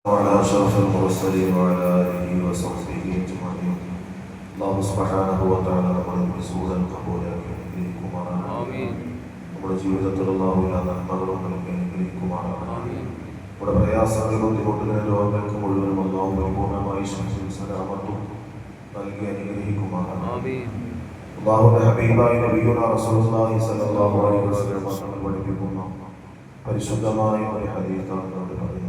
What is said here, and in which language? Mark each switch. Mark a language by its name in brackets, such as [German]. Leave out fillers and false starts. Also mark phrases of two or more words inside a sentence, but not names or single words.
[Arabic] وعلى أشرف المرسلين وعلى آله وصحبه أجمعين. الله سبحانه وتعالى [Malayalam] നമ്മുടെ വിശുദ്ധൻ കബൂലാക്കി അനുഗ്രഹിക്കുമാറാകട്ടെ. ആമീൻ. നമ്മുടെ ജീവിതത്തിൽ അല്ലാഹു എല്ലാ നന്മകളും നൽകി അനുഗ്രഹിക്കുമാറാകട്ടെ. ആമീൻ. നമ്മുടെ പ്രയാസങ്ങളും ബുദ്ധിമുട്ടുകളും രോഗങ്ങൾക്ക് മുഴുവനും അല്ലാഹു പരിപൂർണ്ണമായി ശിഫയും സലാമത്തും നൽകി അനുഗ്രഹിക്കുമാറാകട്ടെ. ആമീൻ. അല്ലാഹുവിന്റെ ഹബീബായ [Arabic] نبينا رسول الله صلى الله عليه وسلم [Malayalam] തങ്ങൾ പഠിപ്പിക്കുന്ന പരിശുദ്ധമായ ഒരു ഹദീസാണ് നമ്മൾ പറയുന്നത്.